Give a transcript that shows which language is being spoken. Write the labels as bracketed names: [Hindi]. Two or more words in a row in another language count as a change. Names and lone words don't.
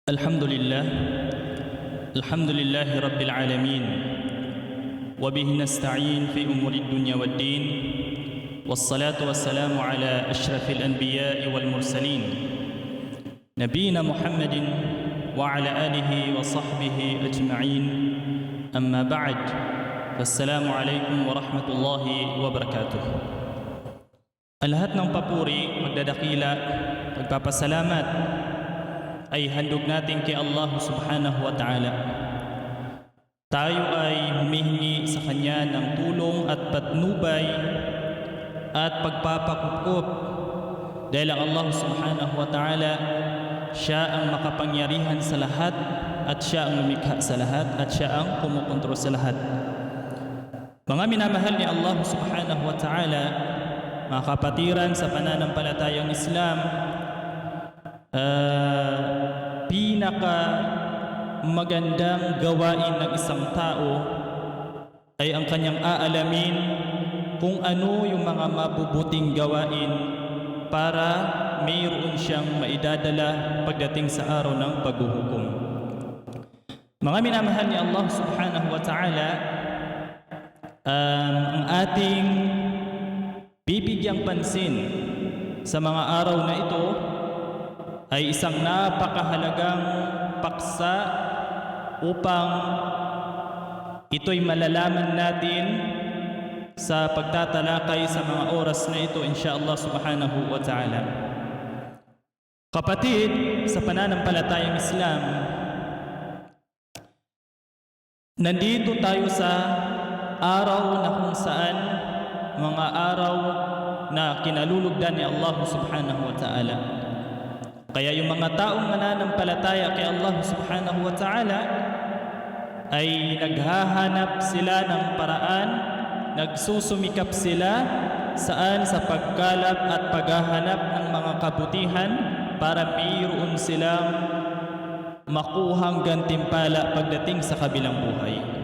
[Arabic] الحمد لله رب العالمين وبه نستعين في أمور الدنيا والدين والصلاة والسلام على أشرف الأنبياء والمرسلين نبينا محمد وعلى آله وصحبه أجمعين أما بعد فالسلام عليكم ورحمة الله وبركاته. [Filipino] Ang lahat ng papuri, magdadakila, pagpapasalamat ay handog natin kay Allah [Arabic] سبحانه وتعالى. [Filipino] Tayo ay humihingi sa Kanya ng tulong at patnubay at pagpapakukup dahil ang Allah [Arabic] سبحانه وتعالى, [Filipino] Siya ang makapangyarihan sa lahat at Siya ang lumikha sa lahat at Siya ang kumukontrol sa lahat. Mga minamahal ni Allah [Arabic] سبحانه وتعالى, [Filipino] mga kapatiran sa pananampalatayang Islam, pinaka magandang gawain ng isang tao ay ang kanyang aalamin kung ano yung mga mabubuting gawain para mayroon siyang maidadala pagdating sa araw ng paghuhukom. Mga minamahal ni Allah [Arabic] سبحانه وتعالى, [Filipino] ang ating bibigyang pansin sa mga araw na ito ay isang napakahalagang paksa upang ito'y malalaman natin sa pagtatalakay sa mga oras na ito, [Arabic] إن شاء الله سبحانه وتعالى. [Filipino] Kapatid, sa pananampalatayang Islam, nandito tayo sa araw na kung saan mga araw na kinalulugdan ni Allah [Arabic] سبحانه وتعالى. [Filipino] Kaya yung mga taong mananampalataya kay Allah [Arabic] سبحانه وتعالى [Filipino] ay naghahanap sila ng paraan, nagsusumikap sila saan sa pagkalap at paghahanap ng mga kabutihan para mayroon silang makuhang gantimpala pagdating sa kabilang buhay.